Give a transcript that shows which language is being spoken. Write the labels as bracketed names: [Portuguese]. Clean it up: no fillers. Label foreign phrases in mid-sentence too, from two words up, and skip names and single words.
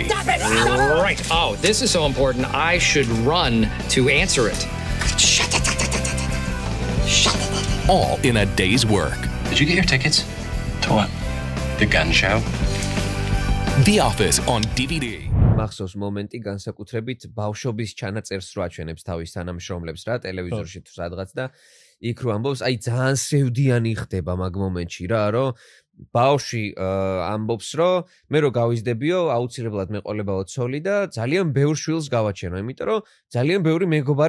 [English] Stop it! Right. Oh, this is so important. I should run to answer it. Shut it. All in a day's work. Did you get your tickets? To what? The gun show? The Office on DVD. [Georgian] მახსოვს მომენტი განსაკუთრებით ბავშვობის ჩანაწერს რო აჩვენებს თავის თანამშრომლებს რა ტელევიზორში თუ სადღაც და იქ რო ამბობს, აი ძალიან სევდიანი ხდება მაგ მომენტში რა, რომ ბავშვი ამბობს, რომ მე რო გავიზდებიო, აუცილებლად მეყოლებაო ცოლი და ძალიან ბევრ შვილს გავაჩენო, იმიტომ რომ ძალიან ბევრი მეგობარი